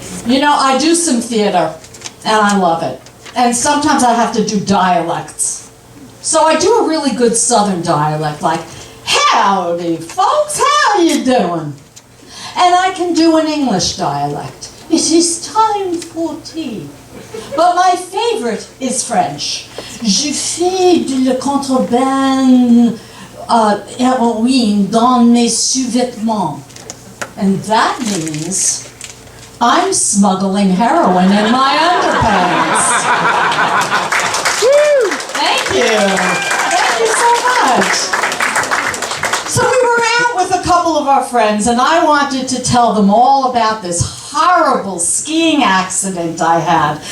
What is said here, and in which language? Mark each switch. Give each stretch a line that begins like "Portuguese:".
English: You know, I do some theater, and I love it. And sometimes I have to do dialects. So I do a really good Southern dialect, like, howdy, folks, how you doing? And I can do an English dialect. It is time for tea. But my favorite is French.
French: Je fais de la contrebande héroïne dans mes sous-vêtements.
English: And that means I'm smuggling heroin in my underpants. Thank you. Thank you so much. So we were out with a couple of our friends, and I wanted to tell them all about this horrible skiing accident I had.